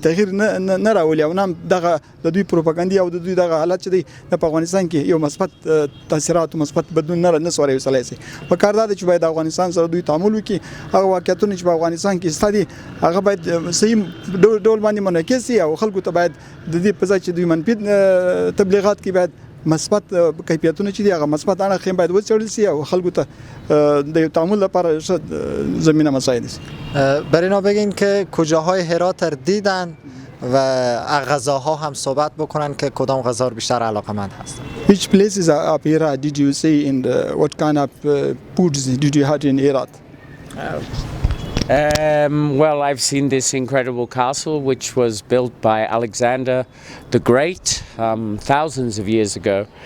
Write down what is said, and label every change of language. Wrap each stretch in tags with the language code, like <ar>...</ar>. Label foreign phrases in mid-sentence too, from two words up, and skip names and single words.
<ps>تغییر نه راولي او نام دغه د دوی پروپاګاندا او د دوی دغه حالت چې دی د افغانستان کې یو مثبت تاثیرات او مثبت بدلون نه سوري وسلای سي په کار دا چې باید افغانستان سره دوی تعامل وکړي هغه واقعیتونه چې په افغانستان کې ستدي هغه باید صحیح ډول باندې منعکس شي او خلکو ته باید د دې په ځای چې دوی منفي تبلیغات کې باید مثبت کیفیتونه چې دی هغه مثبت اړخ باید وڅېړل شي او خلکو ته د تعامل لپاره زمینه مساعد شي.</ps> <fa>بر اینا بگین که کجاهای هرات را دیدن و غذاها هم صحبت بکنن که کدام غذا بیشتر علاقمند هستن.</fa> <en>Which places up here did you see in what kind of foods did you have in Herat? Well, I've seen this incredible castle which was built by Alexander the Great thousands of years ago.</en>